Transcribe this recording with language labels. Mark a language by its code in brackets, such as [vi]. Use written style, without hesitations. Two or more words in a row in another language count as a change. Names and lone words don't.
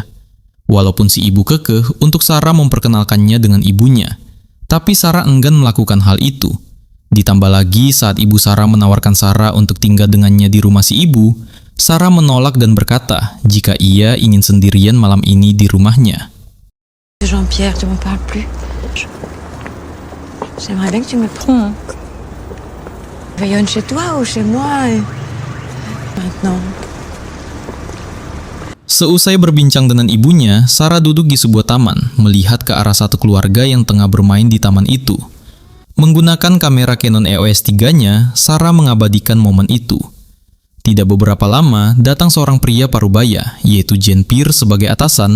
[id] Walaupun si ibu kekeh untuk Sarah memperkenalkannya dengan ibunya. Tapi Sarah enggan melakukan hal itu. Ditambah lagi saat ibu Sarah menawarkan Sarah untuk tinggal dengannya di rumah si ibu, Sarah menolak dan berkata jika ia ingin sendirian malam ini di rumahnya. [fr] Jean-Pierre, tu me parles plus. J'aimerais bien que tu me prennes. Veillonne chez toi ou chez moi maintenant. [id] Seusai berbincang dengan ibunya, Sarah duduk di sebuah taman, melihat ke arah satu keluarga yang tengah bermain di taman itu. Menggunakan kamera Canon EOS 3-nya, Sarah mengabadikan momen itu. Tidak beberapa lama, datang seorang pria parubaya, yaitu Jean-Pierre sebagai atasan.